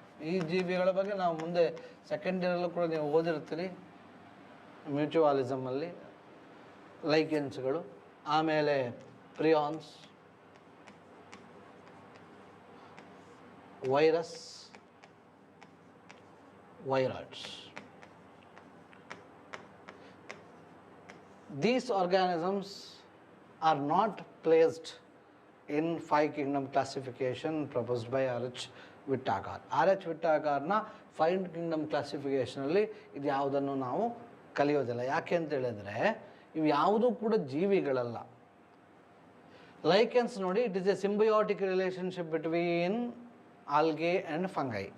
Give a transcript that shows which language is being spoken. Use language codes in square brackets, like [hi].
[kn] ಈ ಜೀವಿಗಳ ಬಗ್ಗೆ ನಾವು ಮುಂದೆ ಸೆಕೆಂಡ್ ಇಯರಲ್ಲೂ ಕೂಡ ನೀವು ಓದಿರ್ತೀರಿ ಮ್ಯೂಚುವಾಲಿಸಮಲ್ಲಿ. ಲೈಕೆನ್ಸ್ಗಳು, ಆಮೇಲೆ ಪ್ರಿಯಾನ್ಸ್, virus, viroids. [en] These organisms are not placed in 5 kingdom classification proposed by RH Whittaker. [kn] RH ವಿಟ್ಟಾಕರ್ನ 5 Kingdom ಕ್ಲಾಸಿಫಿಕೇಷನಲ್ಲಿ ಇದು ಯಾವುದನ್ನು ನಾವು ಕಲಿಯೋದಿಲ್ಲ. ಯಾಕೆ ಅಂತ ಹೇಳಿದ್ರೆ ಇವು ಯಾವುದೂ ಕೂಡ ಜೀವಿಗಳಲ್ಲ. ಲೈಕೆನ್ಸ್ ನೋಡಿ, [en] It is a symbiotic relationship between algae and fungi.